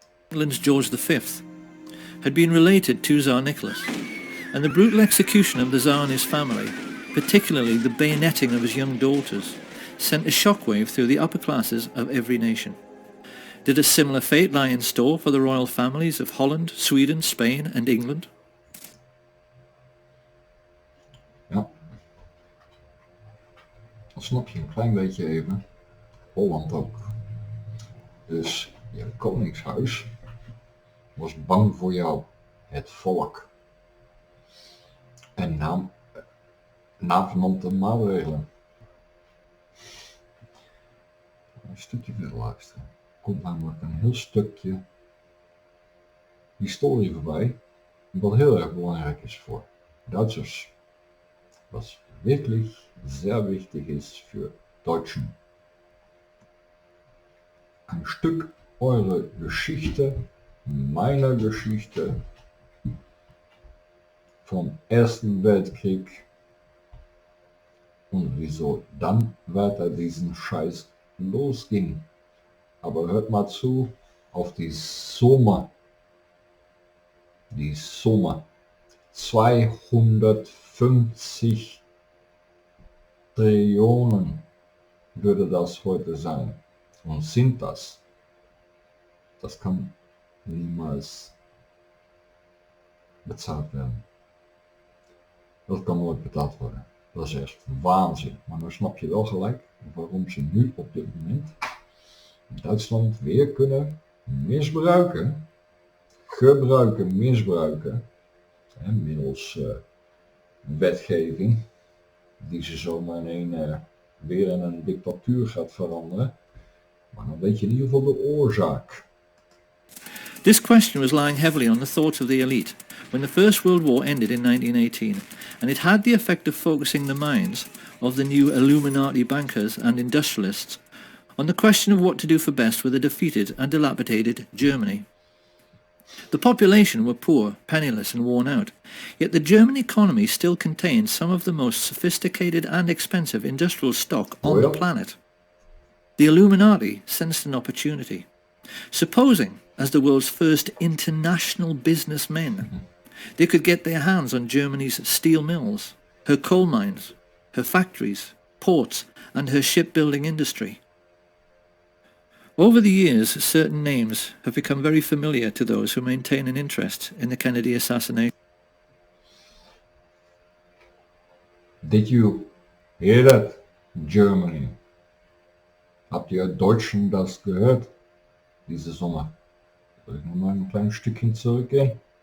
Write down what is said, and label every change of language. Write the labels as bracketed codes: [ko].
[en] England's George V had been related to Tsar Nicholas, and the brutal execution of the Tsar and his family, particularly the bayoneting of his young daughters, sent a shockwave through the upper classes of every nation. Did a similar fate lie in store for the royal families of Holland, Sweden, Spain and England? [nl] Ja, dan snap je een klein beetje even. Holland ook. Dus je koningshuis was bang voor jou, het volk. En nam de maatregelen. Een stukje verder luisteren. Komt namelijk een heel stukje historie voorbij, wat heel erg belangrijk is voor Duitsers. [de] Was wirklich sehr wichtig ist für Deutschen. Ein Stück eure Geschichte, meiner Geschichte vom Ersten Weltkrieg und wieso dann weiter diesen Scheiß losging. Aber hört mal zu auf die Summe. Die Summe. 250 Trillionen würde das heute sein. Und sind das. Das kann niemals bezahlt werden. [nl] Dat kan nooit betaald worden. Dat is echt waanzin. Maar dan snap je wel gelijk waarom ze nu op dit moment Duitsland weer kunnen misbruiken. Misbruiken. Middels wetgeving. Die ze zomaar weer in een dictatuur gaat veranderen. Maar dan weet je in ieder geval de oorzaak. [en] This question was lying heavily on the thoughts of the elite when the First World War ended in 1918, and it had the effect of focusing the minds of the new Illuminati bankers and industrialists on the question of what to do for best with a defeated and dilapidated Germany. The population were poor, penniless and worn out, yet the German economy still contained some of the most sophisticated and expensive industrial stock on the planet. The Illuminati sensed an opportunity. Supposing, as the world's first international businessmen, they could get their hands on Germany's steel mills, her coal mines, her factories, ports and her shipbuilding industry. Over the years, certain names have become very familiar to those who maintain an interest in the Kennedy assassination. Did you hear that, Germany? [de] Habt ihr Deutschen das gehört? Diese Sommer. Soll ich nochmal ein kleines Stückchen zurückgehen?